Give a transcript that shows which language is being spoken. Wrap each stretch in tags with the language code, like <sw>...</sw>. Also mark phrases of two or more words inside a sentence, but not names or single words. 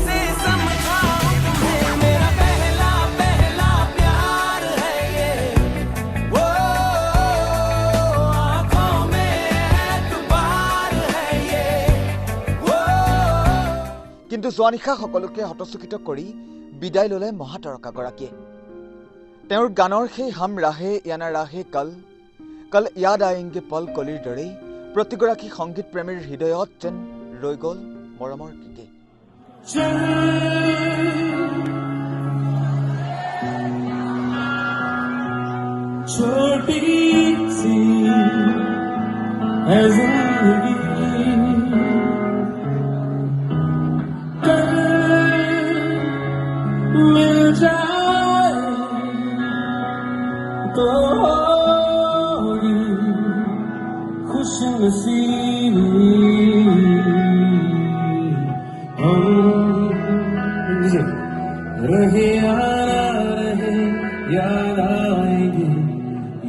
<as>কিন্তু যোৱা নিশা সকলোকে হতচকিত কৰি বিদায় ললে মহাতাৰকাগৰাকীয়ে তেওঁৰ গানৰ সেই</as> <hi>हम रहें या ना रहें कल याद आएंगे पल</hi> <as>কলিৰ দৰেই প্ৰতিগৰাকী সংগীত প্ৰেমীৰ হৃদয়ত যেন ৰৈ গল মৰমৰ কেকে</as> <hi>छोटी सी है जिंदगी मिल जाए तो खुशनसीबी रहे याद आएंगे ये पल</hi>